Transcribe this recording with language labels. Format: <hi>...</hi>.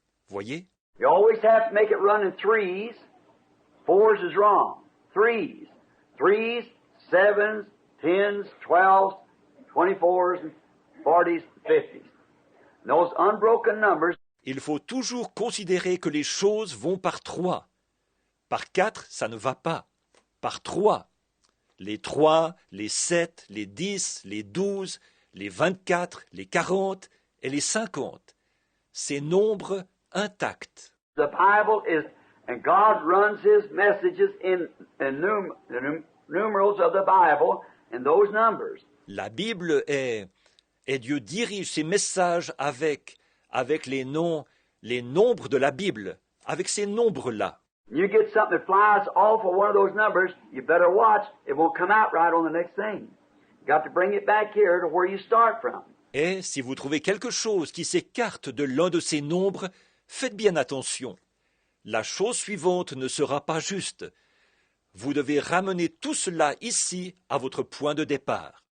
<fr>Voyez?</fr> <en>You always have to make it run in threes. Fours is wrong. Threes. Threes, sevens, 10s, 12s, 24s, and 40s, 50s. And those unbroken numbers.</en> <fr>Il faut toujours considérer que les choses vont par 3. Par 4, ça ne va pas. Par 3. Les 3, les 7, les 10, les 12, les 24, les 40 et les 50. Ces nombres intacts.</fr> <en>The Bible is, and God runs His messages in the numerals of the Bible in those numbers.</en> <fr>La Bible est, et Dieu dirige ses messages avec les nombres de la Bible, avec ces nombres-là.</fr> <en>You get something that flies off of one of those numbers, you better watch. It won't come out right on the next thing. You got to bring it back here to where you start from.</en> <fr>Et si vous trouvez quelque chose qui s'écarte de l'un de ces nombres, faites bien attention. La chose suivante ne sera pas juste. Vous devez ramener tout cela ici à votre point de départ.</fr>